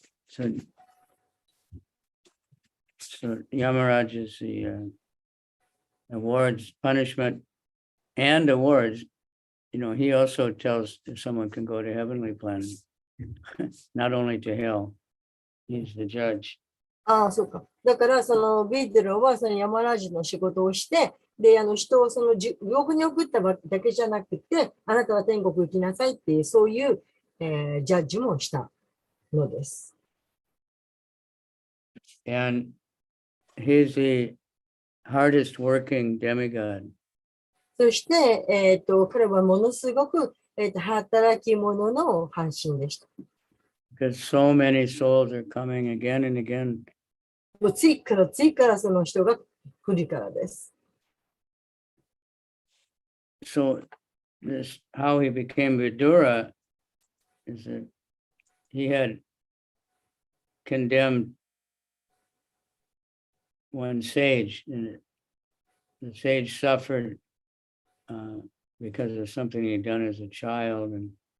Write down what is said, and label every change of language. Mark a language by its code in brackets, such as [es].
[en] So Yamaraj is the awards, punishment, and awards. You know, he also tells if someone can go to heavenly planet, not only to hell. He's the judge. [ja] そうか。だから、そのビドゥラはそのヤマラージの仕事をして、で、人をその地獄に送っただけじゃなくて、あなたは天国行きなさいっていう、そういう、ジャッジもしたのです。 [en] And he's the hardest working demigod. [ja] そして、彼はものすごく、働き者の半身でした。 [en] Because so many souls are coming again and again. [ja] もう次からその人が来るからです。 [en] So this how he became Vidura is that he had condemned one sage, and the sage suffered because of something he'd done as a child, and